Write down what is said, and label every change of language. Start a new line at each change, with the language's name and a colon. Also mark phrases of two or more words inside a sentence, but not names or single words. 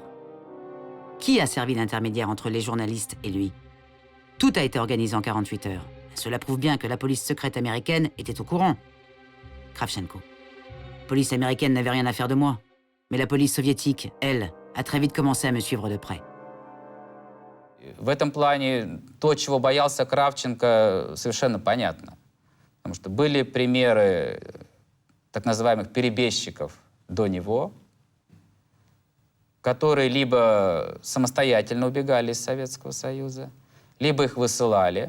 French: Qui a servi d'intermédiaire entre les journalistes et lui? Tout a été organisé en 48 heures. Cela prouve bien que la police secrète américaine était au courant. Kravchenko: la police américaine n'avait rien à faire de moi. Mais la police soviétique, elle, a très vite commencé à me suivre de près.
Russian: В этом плане то, чего боялся Кравченко, совершенно понятно. Потому что были примеры так называемых перебежчиков до него, которые либо самостоятельно убегали из Советского Союза, либо их высылали.